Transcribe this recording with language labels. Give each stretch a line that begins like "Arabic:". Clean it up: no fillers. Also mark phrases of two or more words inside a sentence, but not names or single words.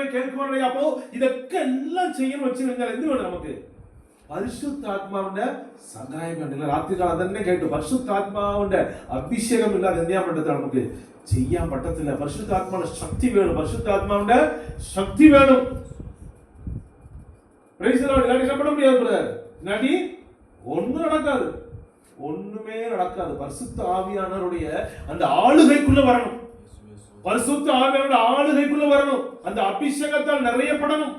Malayalam: അപ്പോ ഇതൊക്കെ എല്ലാം ചെയ്യാൻ വെച്ച് കഴിഞ്ഞാൽ എന്ത് വേണം? നമുക്ക് പരിശുദ്ധാത്മാവിന്റെ സഹായം കണ്ടില്ല. രാത്രികാലം അതന്നെ കേട്ടു. പരിശുദ്ധാത്മാവിന്റെ അഭിഷേകം ഇല്ലാതെ എന്ത് ചെയ്യാൻ പറ്റത്തില്ല, നമുക്ക് ചെയ്യാൻ പറ്റത്തില്ല. പരിശുദ്ധാത്മാവിന്റെ ശക്തി വേണം, പരിശുദ്ധാത്മാവിന്റെ ശക്തി വേണം.
Tamil: என்ன பண்ண முடியாது நடி ஒண்ணும் நடக்காது, ஒண்ணுமே நடக்காது. பரிசுத்த ஆவியானவருடைய அந்த ஆளுகைக்குள்ள வரணும், பரிசுத்த ஆவியானவருடைய ஆளுகைக்குள்ள வரணும், அந்த அபிஷேகத்தால் நிறையப்படணும்.